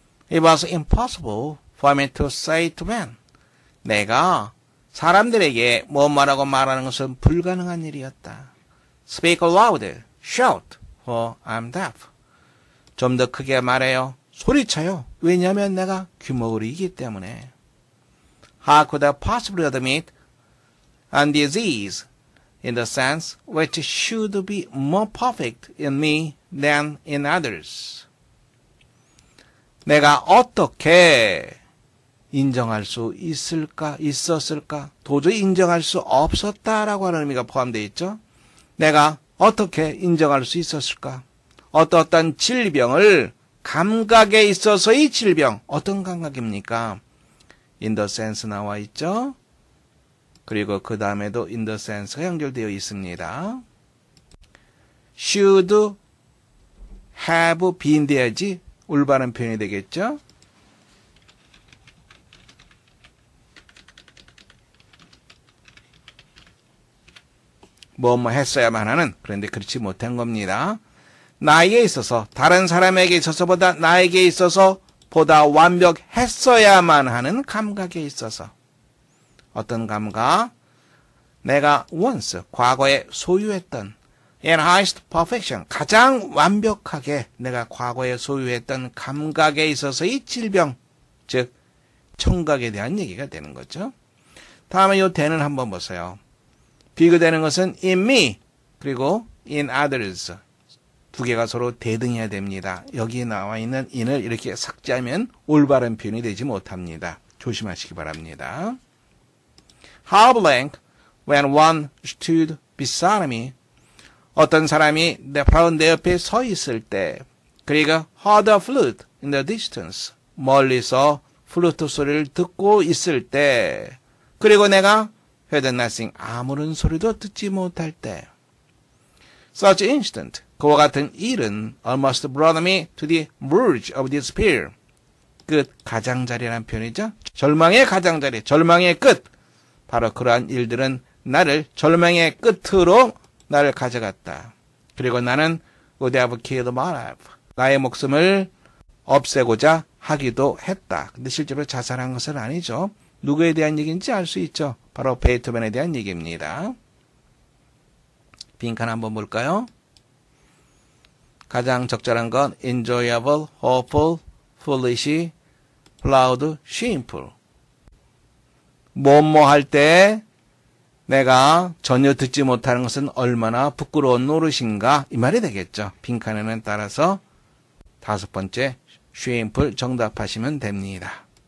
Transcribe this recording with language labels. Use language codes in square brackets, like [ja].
[en] It was impossible for me to say to men. [ko] 내가 사람들에게 뭐 말하고 말하는 것은 불가능한 일이었다. [en] Speak louder, shout, for I'm deaf. [ko] 좀 더 크게 말해요. 소리쳐요. 왜냐하면 내가 귀머거리이기 때문에. [en] How could I possibly admit a disease in the sense which should be more perfect in me than in others? [ko] 내가 어떻게 인정할 수 있었을까? 도저히 인정할 수 없었다라고 하는 의미가 포함되어 있죠. 내가 어떻게 인정할 수 있었을까? 어떤 질병을 감각에 있어서의 질병, 어떤 감각입니까? [en] in the sense [ko] 나와 있죠. 그리고 그 다음에도 [en] in the sense [ko] 가 연결되어 있습니다. [en] should have been [ko] 돼야지 올바른 표현이 되겠죠. 뭐 했어야만 하는, 그런데 그렇지 못한 겁니다. 나에게 있어서, 다른 사람에게 있어서보다 나에게 있어서 보다 완벽했어야만 하는 감각에 있어서. 어떤 감각? 내가 once, 과거에 소유했던 [en] enhanced perfection, [ko] 가장 완벽하게 내가 과거에 소유했던 감각에 있어서의 질병, 즉 청각에 대한 얘기가 되는 거죠. 다음에 이 the는 한번 보세요. 비교되는 것은 [en] in me, [ko] 그리고 [en] in others. [ko] 두 개가 서로 대등해야 됩니다. 여기 나와 있는 in을 이렇게 삭제하면 올바른 표현이 되지 못합니다. 조심하시기 바랍니다. [en] How blank when one stood beside me. [ko] 어떤 사람이 바로 내 옆에 서 있을 때, 그리고 [en] heard a flute in the distance. [ko] 멀리서 플루트 소리를 듣고 있을 때, 그리고 내가 [en] heard nothing, [ko] 아무런 소리도 듣지 못할 때. [en] Such instant, [ko] 그와 같은 일은 [en] almost brought me to the verge of despair. [ko] 끝, 가장자리라는 표현이죠. 절망의 가장자리, 절망의 끝. 바로 그러한 일들은 나를 절망의 끝으로 나를 가져갔다. 그리고 나는 [en] would have killed my life. [ko] 나의 목숨을 없애고자 하기도 했다. 근데 실제로 자살한 것은 아니죠. 누구에 대한 얘기인지 알 수 있죠. 바로 베토벤에 대한 얘기입니다. 빈칸 한번 볼까요? 가장 적절한 건 [en] enjoyable, hopeful, foolish, proud, shameful. [ko] 뭐뭐 할 때 내가 전혀 듣지 못하는 것은 얼마나 부끄러운 노릇인가, 이 말이 되겠죠. 빈칸에는 따라서 다섯 번째 shameful 정답하시면 됩니다.